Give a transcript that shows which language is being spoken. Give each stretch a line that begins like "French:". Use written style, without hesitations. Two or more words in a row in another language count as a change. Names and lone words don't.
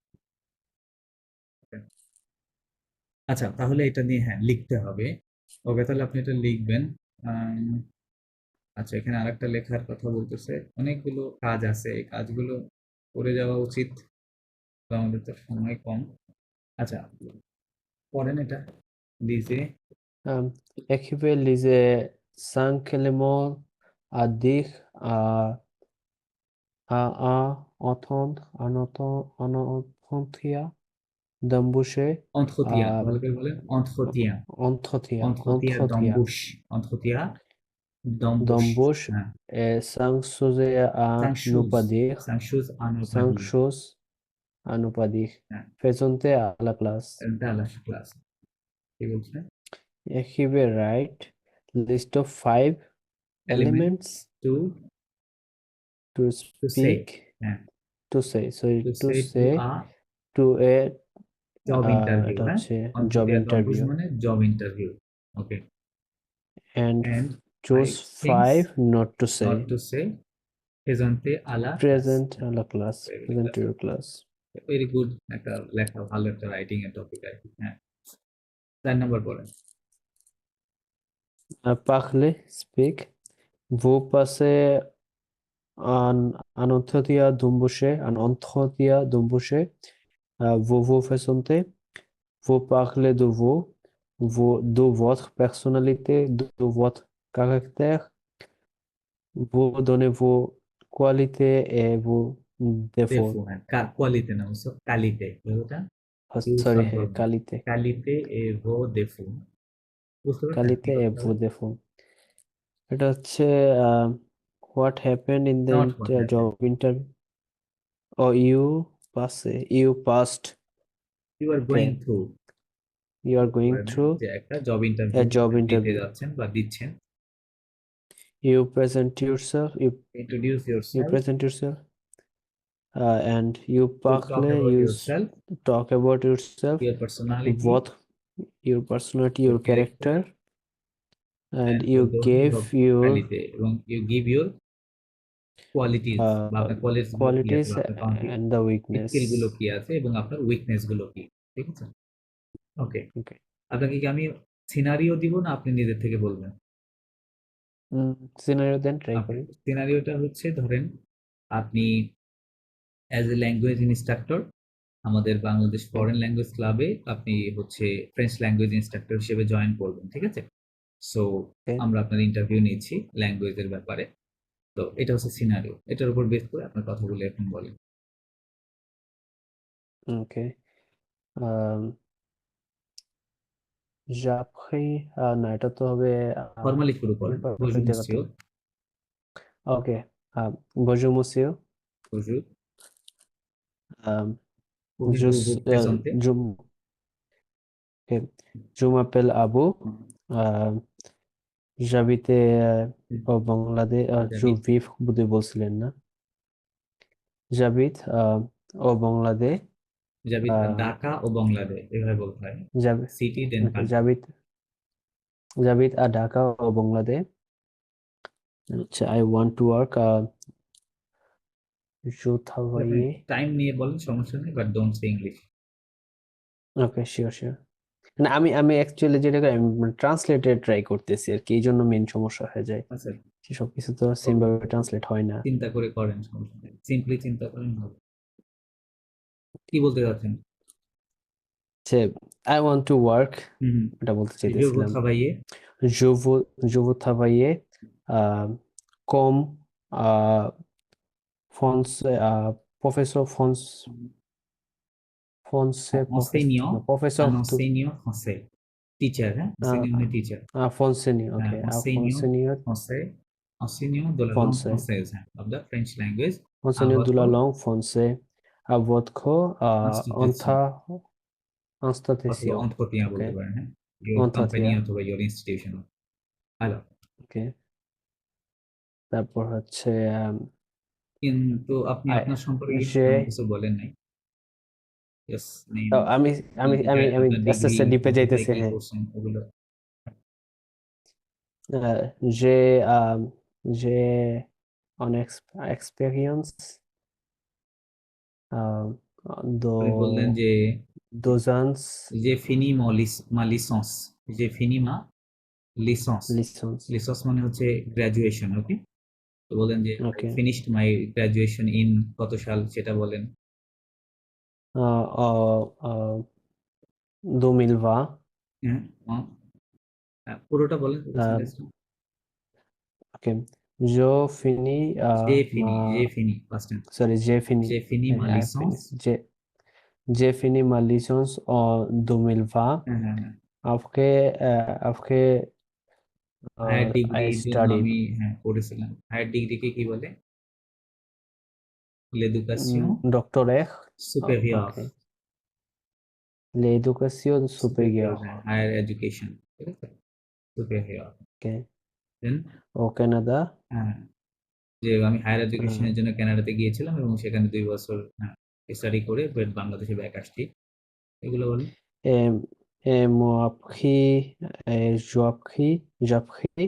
Bangla: আচ্ছা, তাহলে এটা নিয়ে হ্যাঁ লিখতে হবে। ওকে, তাহলে আপনি এটা লিখবেন। আচ্ছা, এখানে আরেকটা লেখার কথা বলতেছে, অনেকগুলো কাজ আছে, এই কাজগুলো করে যাওয়া উচিত, তো আমাদের তো সময় কম। আচ্ছা, পড়েন এটা। লিজে
French: Écrivez, lisez cinq éléments à dire, à entendre, entretien, d'embaucher, entretien, à
Bangla: ভালো করে বলেন entretien,
French: entretien, entretien d'embauche, entretien d'embauche, d'embauche,
Bangla: হ্যাঁ,
French: et cinq choses à cinq ne choses, pas dire, cinq choses à ne pas cinq dire, choses à ne pas dire.
Bangla: হ্যাঁ,
French: Présentez à la classe.
Bangla: এটা লাস্ট ক্লাস। কি বলছে?
French: Écrivez,
English: write list of 5 elements to to say, speak,
Bangla: হ্যাঁ,
English: to say, sorry, to to say to say a to a job interview,
Bangla: এটা হ্যাঁ, হচ্ছে job
French: entretien d'embauche
English: interview,
Bangla: মানে
English: job interview,
Bangla: ওকে।
English: and And choose 5 not to say. not to say,
French: présenter à la
English: Present
French: classe, à la classe,
English: Very present good. to your class. Very good,
Bangla: একটা লেখা, ভালো একটা রাইটিং এর টপিক আর কি। হ্যাঁ, 4 নাম্বার পড়েন।
French: Parler, speak. Vous passez un entretien d'embauche, vous vous présentez, vous parlez de vous, de votre personnalité, de votre caractère, vous donnez vos qualités et vos défauts.
Bangla: দেফু, হ্যাঁ, কোয়ালিতে না, বুঝছো? কালিতে, ওটা ইউজ
English: Sorry,
Bangla: করতে হবে।
French: qualité. qualités et vos défauts,
Bangla: বুঝতে পারছেন কি
French: Qualité et
Bangla: করতে
French: vos
Bangla: হবে?
English: défauts.
Bangla: এটা হচ্ছে
English: what happened in the Not what happened. job interview. Oh, you passed, You are going through, you are going
Bangla: মানে
English: through
Bangla: যে একটা জব
English: a
Bangla: ইন্টারভিউ
English: job
Bangla: দিতে
English: interview.
Bangla: যাচ্ছেন বা দিচ্ছেন।
English: You present yourself, ইন্ট্রোডিউস you ইয়োরসেলফ, present yourself, and you to talk
French: parle,
English: অ্যাবাউট you ইয়োরসেলফ, talk about yourself, your personality, what your personality, ইয়োর your ক্যারেক্টার, character, and এন্ড you ইয়োর gave your
Bangla: কালিতে, এবং
English: you give your qualities
Bangla: বা আপনার কোয়ালিটিস গুলো কি আছে,
English: qualities
Bangla: বা আপনার
English: and the weakness.
Bangla: স্কিল গুলো কি আছে, এবং আপনার উইকনেস গুলো কি, ঠিক আছে? ওকে,
English: Okay.
Bangla: আপনাকে কি আমি সিনারিও দিব না আপনি নিজের থেকে বলবেন?
English: Scenario then try করি.
Bangla: সিনারিওটা হচ্ছে, ধরেন আপনি
English: as a language instructor
Bangla: আমাদের বাংলাদেশ ফরেন ল্যাঙ্গুয়েজ ক্লাবে আপনি হচ্ছে
English: French language instructor
Bangla: হিসেবে জয়েন করবেন, ঠিক আছে? সো
English: Okay.
Bangla: আমরা আপনার ইন্টারভিউ নিচ্ছি ল্যাঙ্গুয়েজের ব্যাপারে। তো এটা হচ্ছে সিনারিও, এটার উপর বেস করে আপনার কথাগুলো এখন বলেন। Okay. J'appris, না এটা তো হবে ফর্মালি শুরু করেন।
English: imperfect
French: bonjour
Bangla: জায়গাতে।
French: monsieur, Okay. Bonjour monsieur. bonjour, Um, pouvez-vous vous présenter? Okay. Je m'appelle Abu. J'habite au Bangladesh. Je J'habite-
Bangla: vis বোধহয় বলছিলেন না?
French: J'habite au Bangladesh. j'habite আহ,
Bangla: ঢাকা ও বাংলাদেশ, এভাবে বলতে হয়।
French: J'habite
English: city then
French: okay, j'habite à Dhaka au Bangladesh.
English: I want to work.
French: Je travaille.
Bangla: টাইম নিয়ে বলেন, সমস্যা নেই,
English: but don't say English. Okay, sure.
Bangla: না, আমি অ্যাকচুয়ালি যেটা করি, আমি ট্রান্সলেটে ট্রাই করতেছি আর কি, এই জন্য মেন সমস্যা হয়ে যায়। আচ্ছা, সবকিছু তো সেম ভাবে ট্রান্সলেট হয় না। চিন্তা করে করেন, সমস্যা নেই, সিম্পলি চিন্তা করেন হবে। কি বলতে যাচ্ছেন? যে
English: I want to work, হুম,
Bangla: এটা বলতে
French: je vous
Bangla: চাইতেছিলাম।
French: travailler, Je veux travailler comme professeur enseignant, professeur un enseignant français,
Bangla: টিচার, হ্যাঁ, enseigner মানে টিচার।
French: Fonseigner,
Bangla: হ্যাঁ,
English: okay.
French: enseignant Fonseigner français, enseignant de la langue Fonse. française, hein,
English: of the French language à
French: Fonseigner de la votre langue française à votre institution অথবা institution.
Bangla: entretien বলতে
English: Okay.
Bangla: পারেন, হ্যাঁ,
English: your company
French: Entretien.
English: অথবা your institution। alors
Bangla: Okay. তারপর হচ্ছে কিন্তু আপনি আপনার সম্পর্কে কিন্তু যে তেমন কিছু বলেন নাই। জাস্ট নেম, আমি আমি আমি আমি আপনার আস্তে ডিগ্রি, আস্তে ডিপে আপনি কোথায় যাইতেছি, কি হ্যাঁ। করছেন ওগুলো।
French: J'ai j'ai une expérience euh,
Bangla: আপনি বললেন
French: de
Bangla: যে
French: 2 ans j'ai fini ma licence, j'ai fini ma licence, licence.
Bangla: licence মানে হচ্ছে গ্রাজুয়েশন, ওকে। তো বলেন যে I
English: Okay. finished my graduation in
Bangla: কত সাল সেটা বলেন।
French: En 2020,
Bangla: হ্যাঁ, পুরোটা বলেন, পুরো euh, সেন্টেন্সটা।
French: ok. Je finis j'ai fini
English: past tense, sorry,
French: j'ai fini. j'ai fini ma
English: I
French: licence। finished. J'ai fini ma licence en 2020.
Bangla: হ্যাঁ হ্যাঁ হ্যাঁ,
French: Après,
Bangla: হায়ার
English: I
Bangla: ডিগ্রির জন্য
English: studied
Bangla: আমি, হ্যাঁ, করেছিলাম। হায়ার ডিগ্রিকে কি বলে?
French: l'éducation doctorat. supérieure, Okay. L'éducation supérieure, supérieure.
English: higher education,
Bangla: ঠিক আছে,
French: supérieure।
English: Okay.
Bangla: দেন
French: Au Canada.
Bangla: হ্যাঁ, যে আমি হায়ার Uh, এডুকেশনের জন্য কানাডাতে গিয়েছিলাম এবং সেখানে 2 বছর, হ্যাঁ, স্টাডি করে বাংলাদেশে ব্যাক আসছি। এগুলো বলেন।
French: et, et moi j'ai appris